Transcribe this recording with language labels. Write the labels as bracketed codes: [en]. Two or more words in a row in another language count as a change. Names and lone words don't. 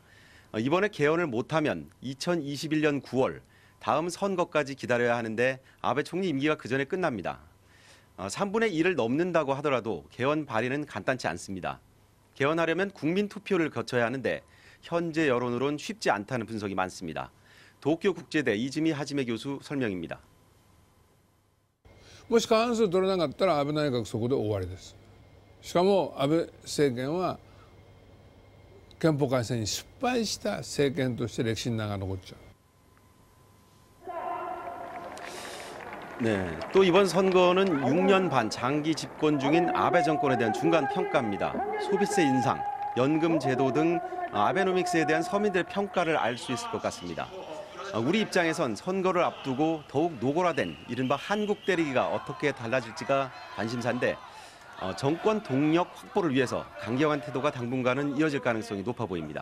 [ko] 이번에 개헌을 못하면 2021년 9월 다음 선거까지 기다려야 하는데 아베 총리 임기가 그 전에 끝납니다. 3분의 1을 넘는다고 하더라도 개헌 발의는 간단치 않습니다. 개헌하려면 국민 투표를 거쳐야 하는데 현재 여론으론 쉽지 않다는 분석이 많습니다. 도쿄 국제대 이즈미 하지메 교수 설명입니다. [ja] もし過半数取れなかったら安倍内閣そこで終わりです。しかも安倍政権は憲法改正に失敗した政権として歴史に名が残っちゃう。 [ko] 네, 또 이번 선거는 6년 반 장기 집권 중인 아베 정권에 대한 중간 평가입니다. 소비세 인상, 연금 제도 등 아베노믹스에 대한 서민들의 평가를 알 수 있을 것 같습니다. 우리 입장에선 선거를 앞두고 더욱 노골화된 이른바 한국 때리기가 어떻게 달라질지가 관심사인데 정권 동력 확보를 위해서 강경한 태도가 당분간은 이어질 가능성이 높아 보입니다.